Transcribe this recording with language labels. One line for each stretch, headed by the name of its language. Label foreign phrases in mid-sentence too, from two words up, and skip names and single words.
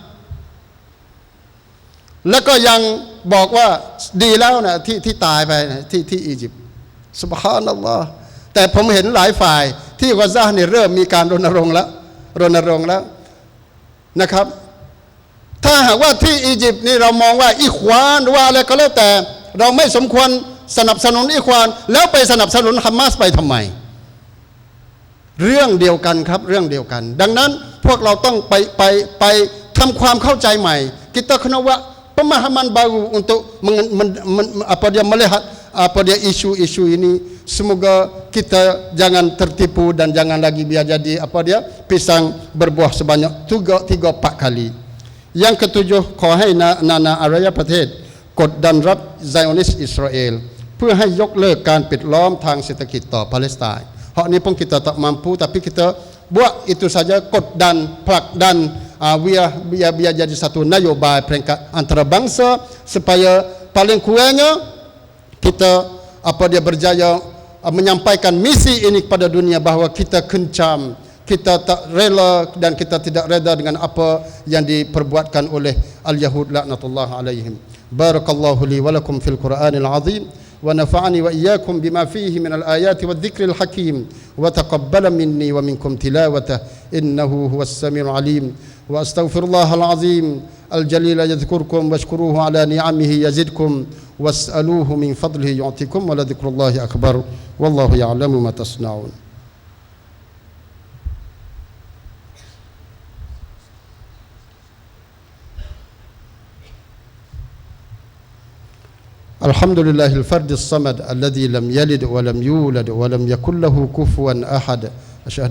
Thai: แล้วก็ยังบอกว่าดีแล้วนะที่ตายไปที่อียิปต์ซุบฮานัลลอฮ์แต่ผมเห็นหลายฝ่ายที่กาซาเนี่ยเริ่มมีการรณรงค์แล้วนะครับถ้าหากว่าที่อียิปต์นี่เรามองว่าอิควานหรือว่าอะไรก็ แล้วแต่เราไม่สมควรสนับสนุนอิควานแล้วไปสนับสนุนฮามาสไปทำไมเรื่องเดียวกันครับเรื่องเดียวกันดังนั้นพวกเราต้องไปทำความเข้า
Malay: ใจใหม่ kita kena buat pemahaman baru untuk apa dia melihat apa dia isu-isu ini semoga kita jangan tertipu dan jangan lagi biar jadi apa dia pisang berbuah sebanyak 3-4 kali Yang ketujuh,
Thai: ขอให้นานาอารยประเทศกดดันรัฐไซออนิสต์อิส ราเอลเพื่อให้ยกเลิกการปิดล้อมทางเศรษฐกิจต่อปาเลสไตน์
Malay: Hak ni pun kita tak mampu, tapi kita buat itu saja, dan plak dan biar jadi satu nyobai peringkat antarabangsa supaya paling kurangnya kita berjaya menyampaikan misi ini kepada dunia bahawa kita kencam, kita tak rela dan kita tidak reda dengan apa yang diperbuatkan oleh
Arabic: اليهود لعنة الله عليهم. بارك الله لي ولكم في القرآن العظيم ونفعني وإياكم بما فيه من الآيات والذكر الحكيم وتقبل مني ومنكم تلاوته إنه هو السميع العليم واستغفر الله العظيم الجليل يذكركم واشكروه على نعمه يزدكم واسألوه من فضله يعطكم ولذكر الله أكبر والله يعلم ما تصنعون. الحمد لله الفرد الصمد الذي لم يلد ولم يولد ولم يكن له كفوا أحد أشهد